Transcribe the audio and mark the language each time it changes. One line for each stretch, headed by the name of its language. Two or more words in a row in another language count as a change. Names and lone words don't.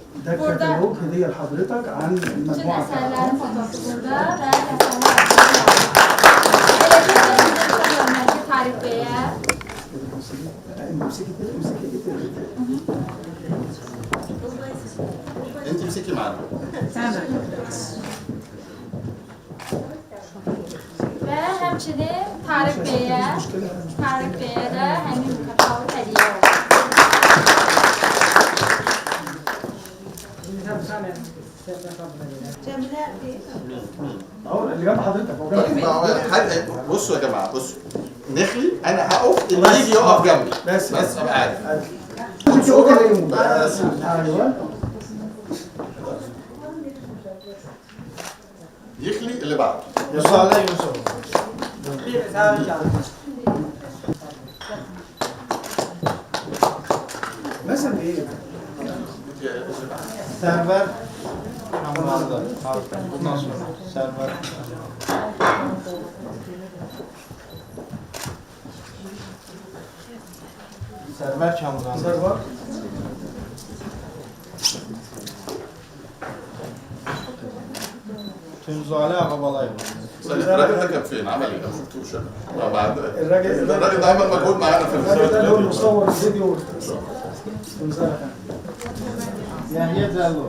Azerbaijani: Burada
Arabic: هدية لحضرتك عن
Azerbaijani: bütün
Arabic: المجموعة
Azerbaijani: əsərlərin fotosu burada və rəssamlar adına hörmətli Tarık Bəyə
Arabic: انت امسكي معانا
Azerbaijani: və həmçinin Tarık Bəyə də həmin kataloq hədiyyə oldu.
Arabic: اهو اللي جنب حضرتك هو جنب بصوا يا جماعه بصوا نخلي انا هقف اللي يجي يقف جنبي بس ابقى عارف انت اوكي بس ايوه يخلي اللي بعده يوسف علي يوسف مثلا ايه
Azerbaijani: Sərvər Kamranlı. Bundan sonra Sərvər. Sərvər Kamranlı. Sərvər. Tunzali Ağabalayeva.
Arabic: الراجل ده كان فين؟ عمل ايه؟ ما شفتوش انا بعد الراجل ده عمل مجهود معانا في الراجل ده اللي هو الفيديو مصور الفيديو
Azerbaijani: Yahya Cəllo.